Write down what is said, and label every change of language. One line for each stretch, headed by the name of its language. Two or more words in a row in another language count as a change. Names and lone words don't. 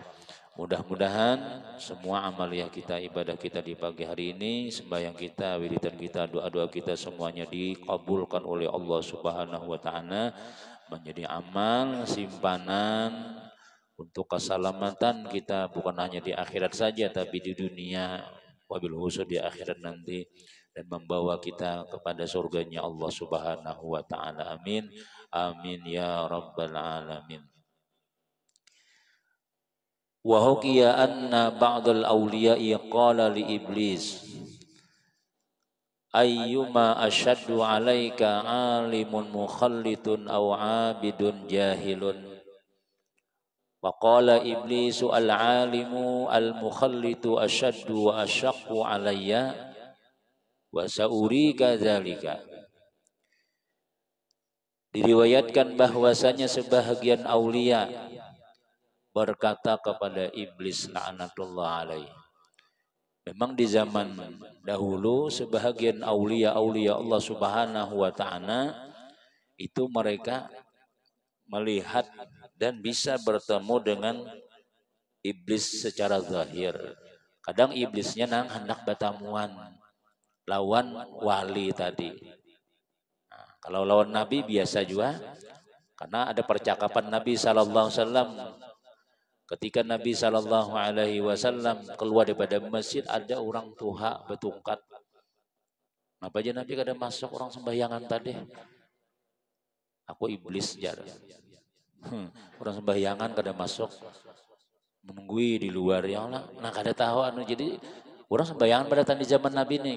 Indonesian: Mudah-mudahan semua amaliyah kita, ibadah kita di pagi hari ini, sembahyang kita, wiridan kita, doa-doa kita semuanya dikabulkan oleh Allah
Arabic: سبحانه وتعالى
Indonesian: menjadi amal simpanan untuk keselamatan kita, bukan hanya di akhirat saja tapi di dunia, wabil khusus di akhirat nanti, dan membawa kita kepada surganya Allah
Arabic: سبحانه وتعالى. آمين آمين يا رب العالمين. وحكي أن بعض الأولياء قال لإبليس أيما أشد عليك عالم مخلط أو عابد جاهل. وقال إبليس العالم المخلط أشد وأشق علي وسأريك ذلك.
Indonesian: Diriwayatkan bahwasanya sebahagian aulia berkata kepada iblis
Arabic: لعنة الله عليه.
Indonesian: Memang di zaman dahulu sebahagian aulia-aulia Allah
Arabic: سبحانه وتعالى
Indonesian: itu mereka melihat dan bisa bertemu dengan iblis secara zahir.
Banjar: Kadang iblisnya nang hendak batamuan lawan wali tadi. Nah, kalau lawan Nabi biasa juga, karena ada percakapan Nabi
Arabic: صلى الله عليه وسلم.
Indonesian: Ketika Nabi
Arabic: صلى الله عليه وسلم
Indonesian: keluar daripada masjid, ada orang tua betungkat.
Banjar: Apa aja Nabi kada masuk orang sembahyangan tadi? Aku iblis jar. Orang sembahyangan kada masuk, menunggui di luar
Arabic: يا الله.
Banjar: Nah kada tahu anu, jadi orang sembahyangan pada di zaman Nabi nih.